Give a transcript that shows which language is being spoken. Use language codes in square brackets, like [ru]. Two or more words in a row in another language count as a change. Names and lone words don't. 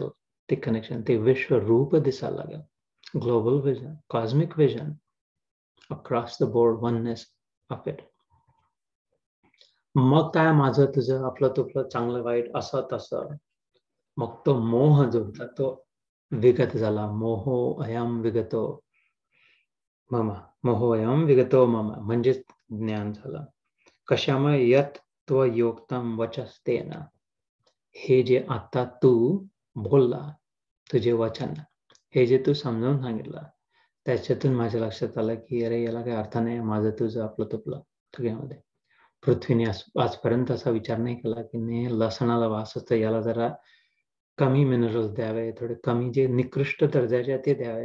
[mr] ते कनेक्शन, ते विश्व रूप दिसायला लागेल. [en] Global vision, cosmic vision, across the board, oneness of it. [mr] मग काय माझं तुझं, आपलं तुपलं, चांगलं वाईट, असं तसं. मग तो मोह जो होता तो विगत झाला. [sa] मोहो अयम विगतो मम, मोहो अयम विगतो मम, [mr] म्हणजेच ज्ञान झालं. कशामुळे? [sa] यत त्व योक्तम वचस्तेन, [mr] हे जे आता तू बोलला, तुझे वचन, हे जे तू समजावून सांगितलं, त्याच्यातून माझ्या लक्षात आलं की अरे याला काही अर्थ नाही, माझं तुझं आपलं तुपलं सगळ्यामध्ये. पृथ्वीने आजपर्यंत असा विचार नाही केला की नाही लसणाला वास असतं, याला जरा कमी मिनरल्स द्यावे, थोडे कमी जे निकृष्ट दर्जाचे ते द्यावे.